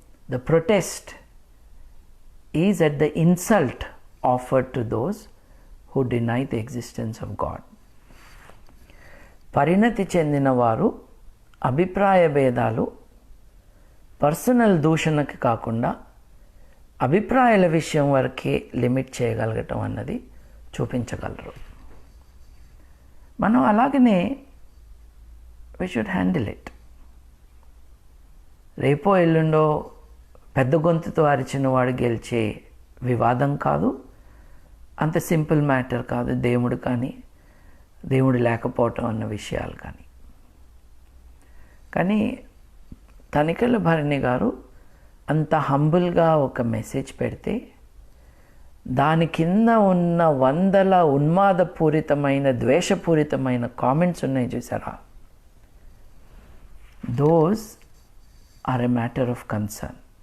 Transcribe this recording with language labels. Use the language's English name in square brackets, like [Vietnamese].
[English] The protest is at the insult offered to those who deny the existence of God. [Telugu] పరిణతి చెందిన వారు అభిప్రాయ భేదాలు పర్సనల్ దూషణకి కాకుండా అభిప్రాయాల విషయం వరకే లిమిట్ చేయగలగటం అన్నది చూపించగలరు. మనం అలాగనే [English] we should handle it. [Telugu] రేపో ఎల్లుండో పెద్ద గొంతుతో అరిచిన వాడు గెలిచే వివాదం కాదు, అంత సింపుల్ మ్యాటర్ కాదు దేవుడు కానీ దేవుడు లేకపోవటం అన్న విషయాలు కానీ. కానీ తనికెళ్ళ భరణి గారు అంత హంబుల్గా ఒక మెసేజ్ పెడితే దాని కింద ఉన్న వందల ఉన్మాదపూరితమైన ద్వేషపూరితమైన కామెంట్స్ ఉన్నాయి చూసారా, [English] Those are a matter of concern.